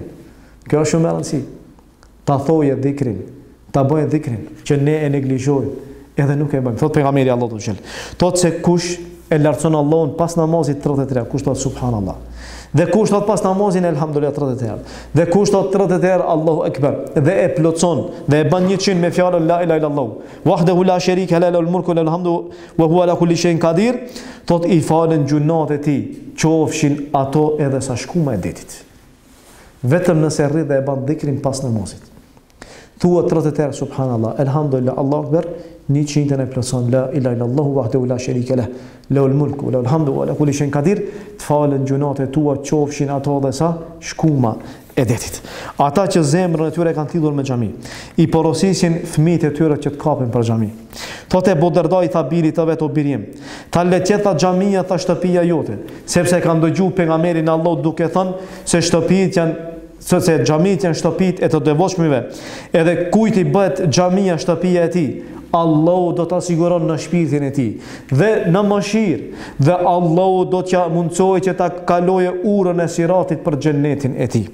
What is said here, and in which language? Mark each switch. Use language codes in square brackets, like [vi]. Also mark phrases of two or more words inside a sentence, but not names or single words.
[sq] Kjo është shumë e rëndësishme. Ta thojë dhikrin, ta bëjë dhikrin, që ne e neglizhojmë, edhe nuk e bëjmë. Thot pejgamberi Allahu xhel. Thot se kush e lartëson Allahun pas namazit 33, kush thot subhanallah. Dhe kush thot pas namazin elhamdulillah 30 herë. Dhe kush thot 30 herë [ar] الله أكبر [sq] dhe e plotson dhe e bën 100 me fjalën [ar] لا إله إلا الله. وحده لا شريك له له الملك وله الحمد وهو على كل شيء قدير. [sq] Thot i falen gjunat e tij, qofshin ato edhe sa shkuma e ditit. Vetëm nëse rri dhe e bën dhikrin pas namazit. Thua 30 herë [ar] سبحان الله، الحمد لله، الله أكبر, [sq] 100 e plotson [ar] لا إله إلا الله وحده لا شريك له له الملك وله الحمد وعلى كل شيء قدير. [sq] Të falen gjunat e tua, qofshin ato dhe sa shkuma e detit. Ata që zemrën e tyre kanë lidhur me xhami, i porosisin fëmijët e tyre që të kapen për xhami. Thotë Abu Darda i tha birit të vet o birim, ta le të jetë xhamia tha shtëpia jote, sepse kanë dëgjuar pejgamberin Allah duke thënë se shtëpitë janë se xhamit janë shtëpitë e të devotshmëve, edhe kujt i bëhet xhamia shtëpia e tij, Allahu do të siguron në shpirtin e tij dhe në mëshirë, dhe Allahu do t'ja mundsojë që ta kaloje urën e siratit për xhennetin e tij.